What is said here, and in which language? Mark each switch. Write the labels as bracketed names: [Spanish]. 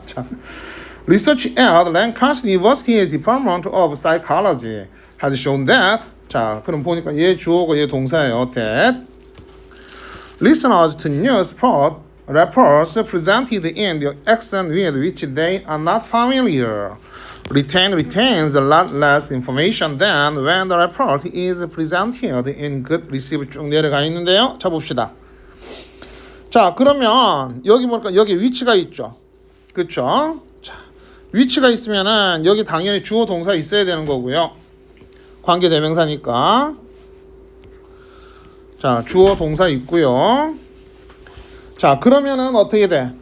[English] 자, Research at Lancaster University's Department of Psychology has shown that. [Korean] 자, 그럼 보니까 얘 주어고 얘 동사예요. [English] That listeners to news reports presented in the accent with which they are not familiar retains a lot less information than when the report is presented in good receive [Korean] 쭉 내려가 있는데요. 자, 봅시다. 자, 그러면 여기 보니까 여기 위치가 있죠. 그쵸? 자, 위치가 있으면은 여기 당연히 주어 동사 있어야 되는 거고요. 관계대명사니까. 자, 주어 동사 있고요. 자, 그러면은 어떻게 돼?